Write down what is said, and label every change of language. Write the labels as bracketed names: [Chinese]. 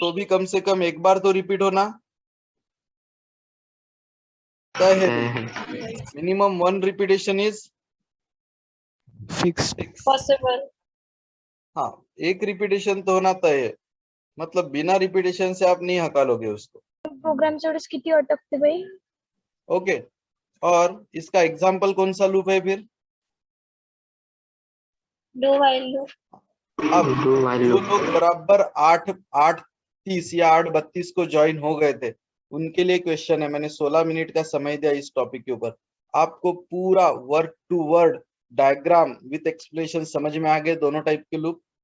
[Hindi] तो भी कम से कम एक बार तो रिपीट होना तय है। [English] Minimum one repetition is fix. Possible. [Hindi] हाँ, एक रिपीटेशन तो होना तय है, मतलब बिना रिपीटेशन से आप नहीं हकालोगे उसको। [Marathi] प्रोग्राम एवढेच किती अटकते बाई? [Hindi] ओके, और इसका एग्जाम्पल कौन सा लूप है फिर? [English] Do while loop. [Hindi] अब [English] do while [Hindi] जो [English] Loop. [Hindi] लोग बराबर 8:30 या 8:32 को ज्वाइन हो गए थे, उनके लिए क्वेश्चन है। मैंने 16 मिनट का समय दिया इस टॉपिक के ऊपर। आपको पूरा [English] word to word diagram with explanation [Hindi] समझ में आ गए दोनों टाइप के लूप?